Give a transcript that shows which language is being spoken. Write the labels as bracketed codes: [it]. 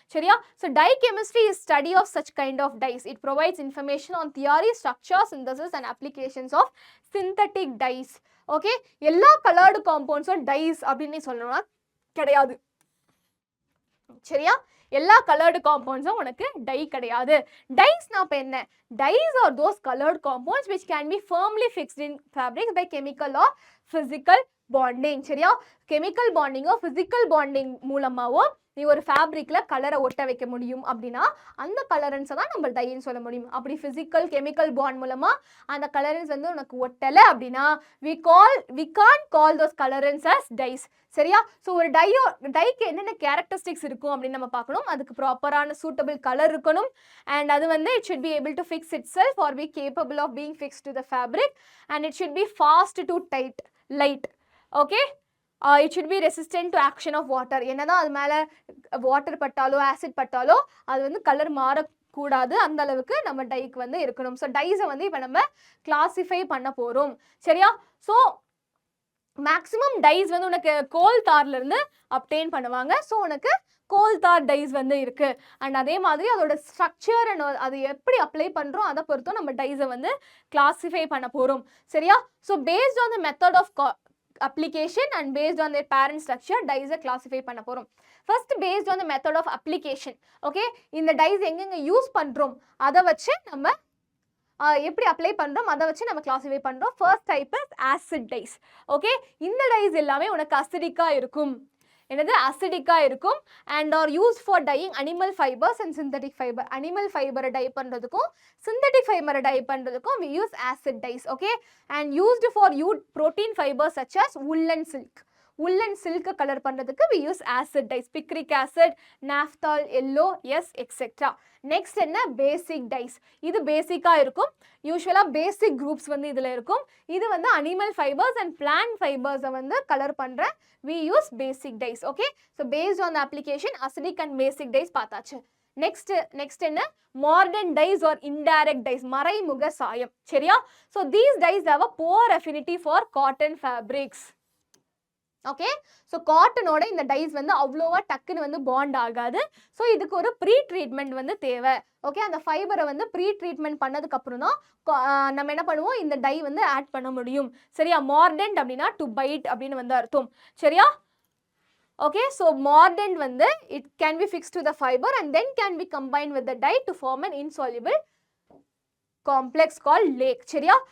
[en] சரியா, so dye chemistry is study of such kind of dyes. It provides information on theory, structure, synthesis and applications of synthetic dyes. [ta] Okay, எல்லா coloured காம்பவுண்ட்ஸும் dies அப்படின்னு சொல்லணும்னா கிடையாது. சரியா, எல்லா coloured காம்பவுண்ட்ஸும் உனக்கு tie கிடையாது. டைஸ்னா இப்போ என்ன, [en] Dyes are those coloured compounds which can be firmly fixed in fabrics by chemical or physical bonding. [ta] சரியா, கெமிக்கல் பாண்டிங்கோ ஃபிசிக்கல் பாண்டிங் மூலமாவோ நீ ஒரு ஃபேப்ரிக்கில் கலரை ஒட்ட வைக்க முடியும் அப்படின்னா அந்த கலரன்ஸை தான் நம்ம டைன்னு சொல்ல முடியும். அப்படி ஃபிசிக்கல் கெமிக்கல் பாண்ட் மூலமாக அந்த கலரன்ஸ் வந்து உனக்கு ஒட்டலை அப்படின்னா [en] we can't call those colorants as dyes. [ta] சரியா, ஸோ ஒரு டைக்கு என்னென்ன கேரக்டரிஸ்டிக்ஸ் இருக்கும் அப்படின்னு நம்ம பார்க்கணும். அதுக்கு ப்ராப்பரான சூட்டபிள் கலர் இருக்கணும். [en] and [ta] அது வந்து [en] it should be able to fix itself or be capable of being fixed to the fabric, and it should be fast to light. Okay, it should be resistant to action of water. [ta] என்னதான் அது மேலே water பட்டாலோ acid பட்டாலோ அது வந்து colour மாறக்கூடாது, அந்த அளவுக்கு நம்ம டைக்கு வந்து இருக்கணும். ஸோ டைஸை வந்து இப்போ நம்ம கிளாசிஃபை பண்ண போகிறோம். சரியா, ஸோ மேக்ஸிமம் டைஸ் வந்து உனக்கு கோல் தார்ல இருந்து அப்டெயின் பண்ணுவாங்க. ஸோ உனக்கு கோல் தார் டைஸ் வந்து இருக்கு. அண்ட் அதே மாதிரி அதோட ஸ்ட்ரக்சர் அண்ட் அது எப்படி அப்ளை பண்றோம் அதை பொறுத்தும் நம்ம டைஸை வந்து கிளாசிஃபை பண்ண போறோம். சரியா? [en] so based on the method of application and based on their parent structure dyes classify [ta] பண்ண போறோம். [en] first based on the method of application. [ta] okay, இந்த dyes எங்கெங்க யூஸ் பண்றோம் அதை வச்சு நம்ம எப்படி அப்ளை பண்றோம் அதை வச்சு நம்ம கிளாசிஃபை பண்றோம். [en] first type is acid dyes. okay, இந்த dyes [ta] எல்லாமே உனக்கு அசிடிக்கா இருக்கும். என்னது? அசிடிக்கா இருக்கும். [en] and are used for dyeing animal fibers and synthetic fiber. animal fiber dye பண்றதுக்கும் synthetic fiber dye பண்றதுக்கும் we use acid dyes. okay, and used for protein fibers such as woolen silk. woolen silk color பண்றதுக்கு we use acid dyes. picric acid, naphthol, yellow, yes, etc. next என்ன? basic dyes. [ta] இது பேசிக்கா இருக்கும். யூசுவலா பேசிக் groups வந்து இதுல இருக்கும். இது வந்து அனிமல் ஃபைபர்ஸ் அண்ட் பிளான்ட் ஃபைபர்ஸை வந்து கலர் பண்ற [en] we use basic dyes. okay, so based on the application acidic and basic dyes பார்த்தாச்சு. next என்ன? modern dyes or indirect dyes. [ta] மறைமுக சாயம். சரியா? [en] so these dyes have a poor affinity for cotton fabrics. [ta] Okay, so காட்டனோட இந்த dies வந்து அவ்வளோவா டக்குன்னு வந்து பாண்ட் ஆகாது. ஸோ இதுக்கு ஒரு ப்ரீ ட்ரீட்மெண்ட் வந்து தேவை. ஓகே, அந்த ஃபைபரை வந்து ப்ரீ ட்ரீட்மெண்ட் பண்ணதுக்கப்புறம் தான் நம்ம என்ன பண்ணுவோம், இந்த டை வந்து ஆட் பண்ண முடியும். சரியா? மார்டன்ட் அப்படின்னா டு பைட் அப்படின்னு வந்து அர்த்தம். சரியா? [en] Okay, so mordant வந்து it can be fix to the fibre and then can be combine with the dye to form an insoluble complex call lake. சரியா?